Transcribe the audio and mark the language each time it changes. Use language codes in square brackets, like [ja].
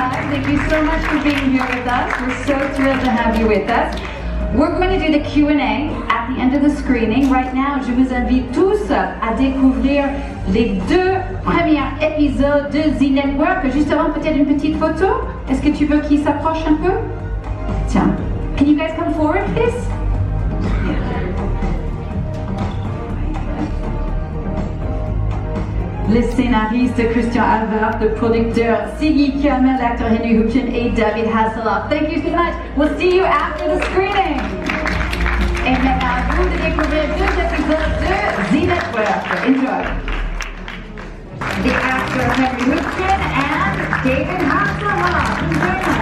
[en] Thank you so much for being here with us. We're so thrilled to have you with us. We're going to do the Q&A at the end of the screening. Right now, [fr] je vous invite tous à découvrir les 2 premiers épisodes de The Network. Juste avant, peut-être une petite photo. Est-ce que tu veux qu'il s'approche un peu? Tiens. [en] Can you guys come forward, please? [fr] Le scénariste Christian Alvart, le producteur Sigi Kamml, l'acteur Hübchen et David Hasselhoff. [en] Thank you so much. We'll see you after the screening. [fr] Et maintenant, à vous de découvrir 2 épisodes de The Network. [en] Enjoy. The actor Hübchen and David Hasselhoff. Enjoy.